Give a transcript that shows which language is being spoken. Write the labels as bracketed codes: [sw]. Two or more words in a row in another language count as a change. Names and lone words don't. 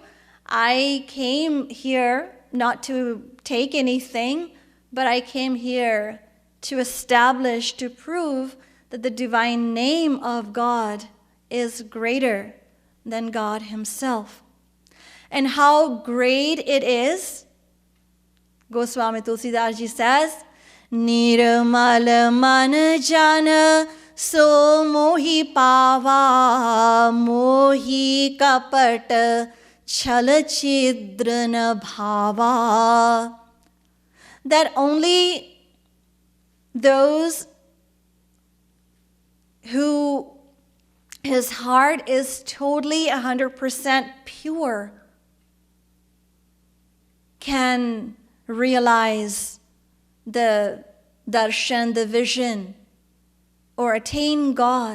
[en] I came here not to take anything, but I came here to establish, to prove that the divine name of God is greater than God himself. And how great it is, Goswami Tulsidas ji says, [awa] निर्मल मन जन सो मोहि पावा, मोहि कपट छल छिद्रन भावा. [en] That only those who his heart is totally 100% pure can realize the darshan, the vision, or attain God.